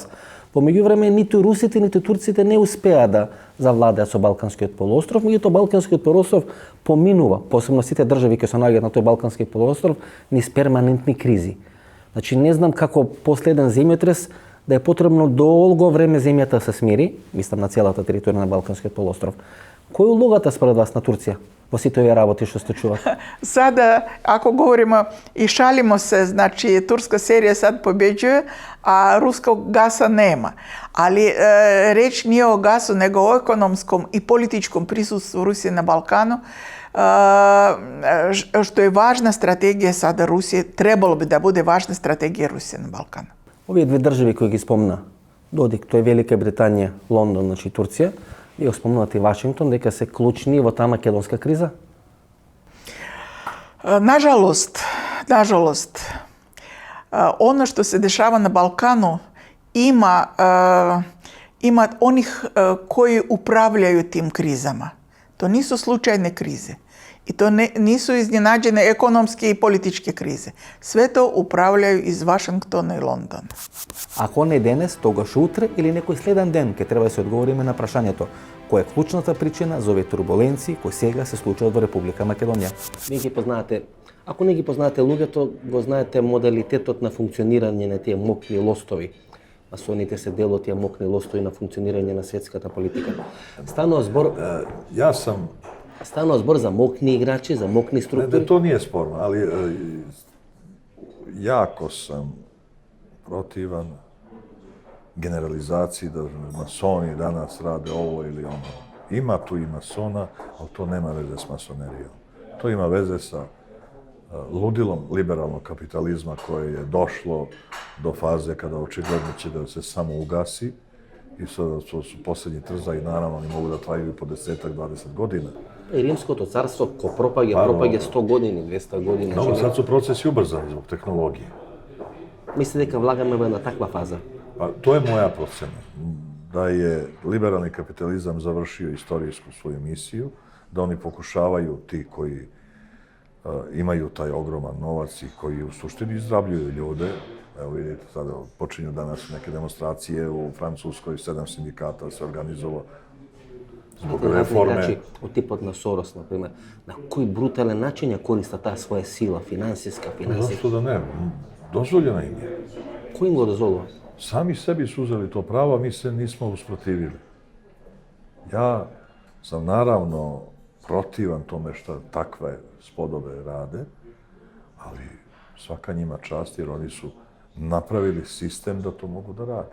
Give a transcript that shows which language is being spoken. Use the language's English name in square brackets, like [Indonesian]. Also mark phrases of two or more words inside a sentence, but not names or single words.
[Macedonian] По меѓувреме ниту русите, ниту турците не успеа да завладеат со Балканскиот полуостров, меѓутоа Балканскиот полуостров поминува, посебно сите држави кои се наоѓаат на тој Балкански полуостров, низ перманентни кризи. Значи не знам како последен земјотрес да е потребно долго време земјата да се смири, мислам на целата територија на Балканскиот полуостров. Кој е улогата според вас на Турција во сите овие работи што се случуваат? [Serbian] Sada, ako govorimo i šalimo se, znači turska serija sad pobjeđuje, a ruskog gasa nema. Ali reč nije o gasu, nego o ekonomskom i političkom prisustvu Rusije na Balkanu, što je važna strategija sada Rusije, trebalo bi da bude važna strategija Rusije na Balkanu. Овие две држави кои ги спомна, Додик, тоа е Велика Британија, Лондон, значи Турција, вие спомнувате и Вашингтон, дека се клучни во таа македонска криза? Nažalost, ono što se dešava na Balkanu ima onih koji upravljaju tim krizama. To nisu slučajne krize. I to nisu iznenađene ekonomske i političke krize. Sve to upravljaju iz Вашингтона и Лондона. [Macedonian] Ако не денес, тогаш утре или некој следен ден ќе треба да се одговориме на прашањето која е клучната причина за овие турбуленции кои сега се случуваат во Република Македонија. Вие ги познаете, ако не ги познаете луѓето, го знаете моделитетот на функционирање на тие мокни лостови. Масоните се дел од тие мокни лостови на функционирање на светската политика. Станува збор за мокни играчи, за мокни структури. [Serbian] Ne, to nije sporno, ali jako sam protivan generalizaciji da masoni danas rade ovo ili ono. Ima tu i masona, ali to nema veze s masonerijom. To ima veze sa ludilom liberalnog kapitalizma koje je došlo do faze kada očigledno će da se samo ugasi i sada su posljednji trzaji, naravno, oni mogu da traju po 10-20 godina. [Macedonian] И Римското царство ко пропаѓа 100 години, 200 години. [Serbian] No, sad su procesi ubrzani zbog tehnologije. [Macedonian] Мислите дека влагаме во една таква фаза? [Serbian] Pa, to je moja procena. Da je liberalni kapitalizam završio istorijsku svoju misiju, da oni pokušavaju, ti koji imaju taj ogroman novac i koji u suštini izrabljuju ljude. Evo vidite, sada počinju danas neke demonstracije u Francuskoj, 7 sindikata se organizovalo zbog reforme. [Macedonian] Значи, од типот на Сорос, например, на кој брутален начин ја користат таа своја сила, финансиска. [Serbian] Zašto da ne? Dozvoljena im je. [Macedonian] Кој им го дозволува? [Serbian] Sami sebi su uzeli to pravo, a mi se nismo usprotivili. Ja sam naravno protivan tome što takve spodobe rade, ali svaka njima čast jer oni su napravili sistem da to mogu da rade.